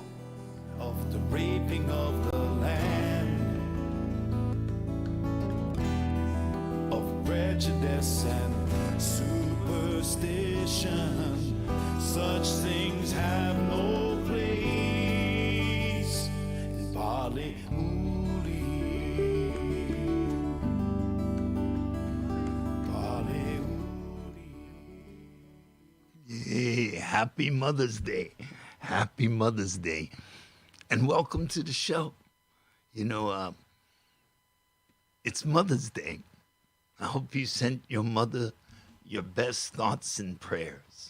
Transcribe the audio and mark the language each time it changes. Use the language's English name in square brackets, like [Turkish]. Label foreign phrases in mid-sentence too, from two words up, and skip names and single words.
[English] Of the raping of the land, of prejudice and superstition, such things have no place in Pale uli. Pale uli. Hey, happy Mother's Day. Happy Mother's Day. And welcome to the show. You know, it's Mother's Day. I hope you sent your mother your best thoughts and prayers.